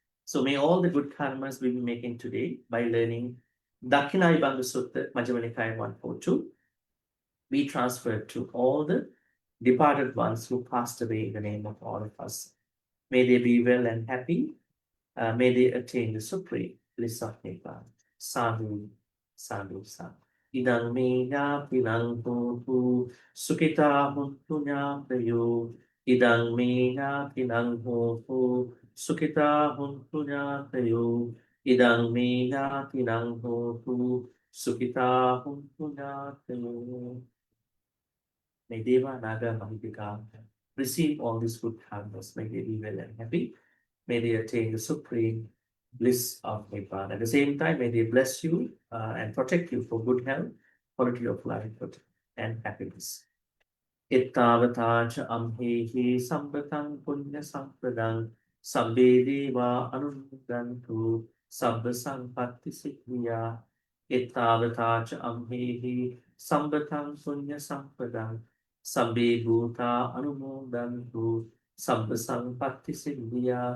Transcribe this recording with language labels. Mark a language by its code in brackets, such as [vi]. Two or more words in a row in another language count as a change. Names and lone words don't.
[en] So may all the good karmas we be making today by learning Dakkhiṇāvibhaṅga Sutta, Majjhima Nikaya 142, be transferred to all the departed ones who passed away in the name of all of us. May they be well and happy. May they attain the supreme bliss of Nibbana. [pi] Sadhu, sadhu, sadhu. Idang me ñāpinang hotu, sukita huntu ñāpayo. Idang me ñāpinang hotu, sukita huntu ñāpayo. Idang me ñāpinang hotu, sukita huntu ñāpayo. [en] May Deva, Naga, Mahipika receive all these good karmas. May they be well and happy. May they attain the supreme bliss of Nibbana. At the same time, may they bless you and protect you for good health, quality of life, and happiness. [pi] Ittavata cha amhehi sambatang punya sampradang sabbe deva anumodantu sabba sampatti siddhya. Ittavata cha amhehi sambatang punya sampadang sabbe bhuta anumodantu sabba sampatti siddhya.